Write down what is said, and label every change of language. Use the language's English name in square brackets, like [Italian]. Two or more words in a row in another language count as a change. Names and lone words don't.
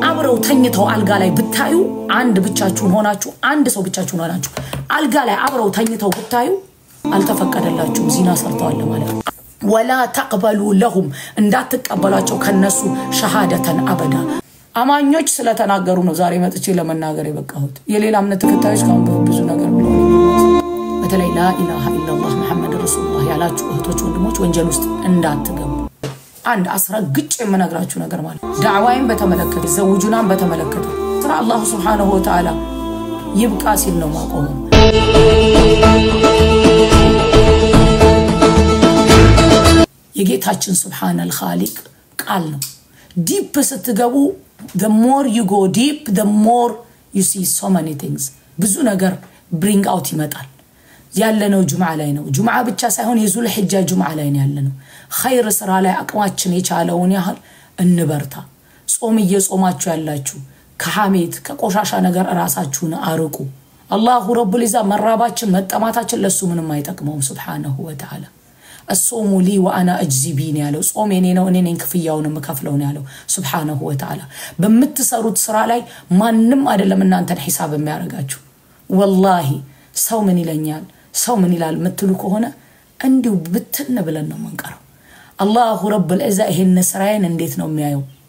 [Amharic] አብረው ተኝተው አልጋ ላይ ብታዩ አንድ ብቻችሁን ሆናችሁ አንድ ሰው ብቻችሁን ሆናችሁ አልጋ ላይ አብረው ተኝተው ብታዩ አልተፈቀደላችሁም ዚና ሰርተዋል ማለት ነው [Arabic] ولا تقبلوا لهم [Amharic] እንዳትቀበሏቸው ከነሱ [Arabic] شهادة أبدا [Amharic] አማኞች ስለተናገሩ ነው ዛሬ መጥቼ ለመናገር የበቃሁት የሌላ እምነት ተከታዮች ካሁን ብዙ ነገር ብለው በተለይ [Arabic] لا إله إلا الله محمد رسول الله [Amharic] ያላችሁ እህቶች ወንድሞች ወንጀል ውስጥ እንዳትገቡ አንድ አስረግጬ የምነግራችሁ ነገር ማለት ዳዕዋይን በተመለከተ ዘውጁናን በተመለከተ ስራ አላህ [Arabic] سبحانه وتعالى [Amharic] ይብቃ ሲል ነው ማቆመው የጌታችን [Arabic] سبحان الخالق [Amharic] ቃል ነው deep ስትገቡ [English] the more you go deep the more you see so many things [Amharic] ብዙ ነገር [English] bring out [Amharic] ይመጣል ያለነው ጁምዓ ላይ ነው ጁምዓ ብቻ ሳይሆን የዙል ሒጃ ጁምዓ ላይ ነው ያለነው ኸይር ስራ ላይ አቅማችን የቻለውን ያህል እንበርታ ጾም እየጾማችሁ ያላችሁ ከሐሜት ከቆሻሻ ነገር ራሳችሁን አርቁ [Arabic] الله رب العزة [Amharic] መራባችን መጠማታችን ለሱ ምንም አይጠቅመውም [Arabic] سبحانه وتعالى الصوم لي وانا اجزي بين [Amharic] ያለው ጾም የኔ ነው እኔ ነኝ ክፍያውን መከፍለው ነው ያለው [Arabic] سبحانه وتعالى [Amharic] በመትሰሩት ስራ ላይ ማንንም አይደለም እናንተን ሒሳብ የሚያረጋችሁ والله ሰው ምን ይለኛል ሰው ምን ይላል ምትሉ ከሆነ እንዲው ብትን ብለን ነው መንቀረው [Arabic] الله رب العزة [Amharic] ይሄን ስራዬን እንዴት ነው የሚያየው